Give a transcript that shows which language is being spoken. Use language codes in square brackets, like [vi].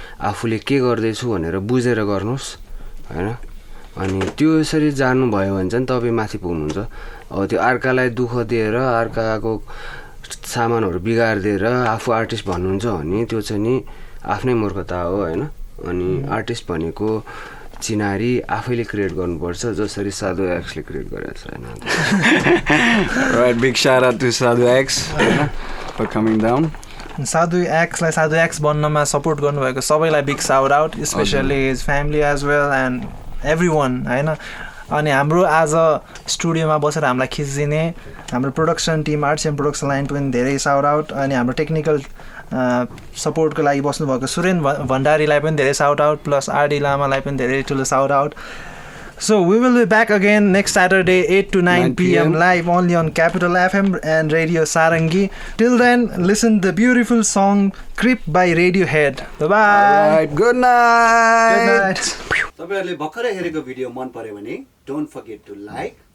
[ne] आफूले के गर्दैछु भनेर बुझेर गर्नुहोस् होइन अनि त्यो यसरी जानुभयो भने चाहिँ तपाईँ माथि पुग्नुहुन्छ अब त्यो अर्कालाई दुःख दिएर अर्काको सामानहरू बिगारिदिएर आफू आर्टिस्ट भन्नुहुन्छ भने त्यो चाहिँ नि आफ्नै मूर्खता हो होइन अनि आर्टिस्ट भनेको चिनारी आफैले क्रिएट गर्नुपर्छ जसरी साधु एक्सले क्रिएट गरेको छ होइन [en] right big shout out to Sadhu X for coming down [ne] साधु एक्सलाई साधु एक्स बन्नमा सपोर्ट गर्नुभएको सबैलाई [en] big shout out especially his family as well and every one [ne] होइन अनि हाम्रो आज स्टुडियोमा बसेर हामीलाई खिचिदिने हाम्रो प्रोडक्सन टिम आर्ट्सेम प्रोडक्सन लाइन पनि धेरै साउट आउट अनि हाम्रो टेक्निकल सपोर्टको लागि बस्नुभएको सुरेन भण्डारीलाई पनि धेरै साउट आउट प्लस आरडी लामालाई पनि धेरै ठुलो shout out [en] So we will be back again next Saturday 8 to 9 p.m. live only on Capital FM and Radio Sarangi. Till then, listen the beautiful song Creep by Radiohead. Bye-bye. Alright, good night. Good night. [ne] तपाईहरुले भर्खरै हेरेको video मन पर्यो भने [en] don't forget to like